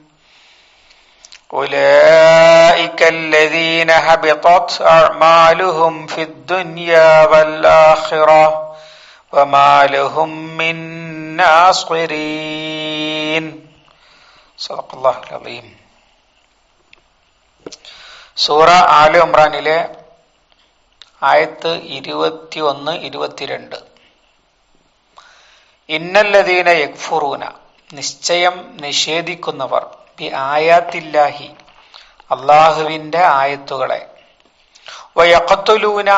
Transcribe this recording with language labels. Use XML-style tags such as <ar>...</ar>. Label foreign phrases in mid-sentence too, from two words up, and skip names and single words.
<ar>أولئك الذين حبطت أعمالهم في الدنيا والآخرة وما لهم من ناصرين. صدق الله العظيم.</ar> <ml>സൂറ ആല ഇമ്രാനിലെ ആയത്ത് 21-22.</ml> <ar>إن الذين يكفرون,</ar> <ml>നിശ്ചയം നിഷേധിക്കുന്നവർ,</ml> <ar>بآيات الله,</ar> <ml>അള്ളാഹുവിന്റെ ആയത്തുകളെ,</ml> <ar>ويقتلون,</ar>